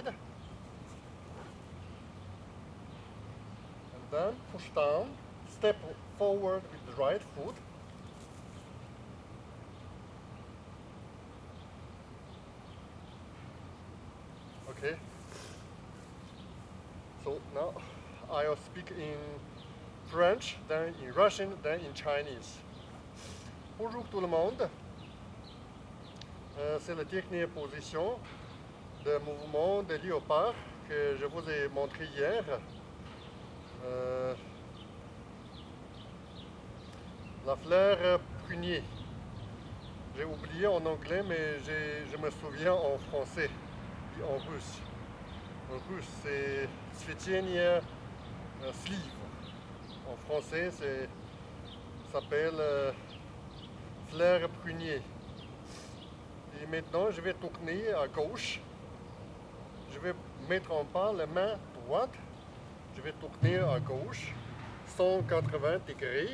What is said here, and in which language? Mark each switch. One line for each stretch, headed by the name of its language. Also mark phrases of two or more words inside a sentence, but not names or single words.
English: And then push down, step forward with the right foot. Okay. So now I'll speak in French, then in Russian, then in Chinese.
French: Bonjour tout le monde. C'est la dernière position de mouvement de Léopard que je vous ai montré hier. La fleur prunier. J'ai oublié en anglais, mais je me souviens en français et en russe. En russe, c'est
Russian: цветение слив.
French: En français, ça s'appelle fleur prunier. Et maintenant, je vais tourner à gauche. Je vais mettre en pas la main droite. Je vais tourner à gauche, 180 degrés.